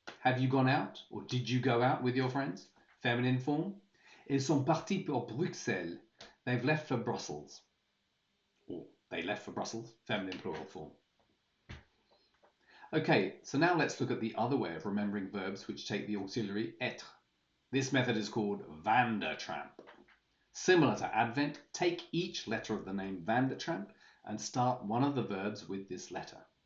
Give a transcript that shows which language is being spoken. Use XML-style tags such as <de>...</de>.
<en>Have you gone out, or did you go out with your friends? Feminine form.</en> <fr>Ils sont partis pour Bruxelles.</fr> <en>They've left for Brussels. Or they left for Brussels, feminine plural form. Okay, so now let's look at the other way of remembering verbs which take the auxiliary être. This method is called Vandertramp. Similar to Advent, take each letter of the name Vandertramp and start one of the verbs with this letter.</en>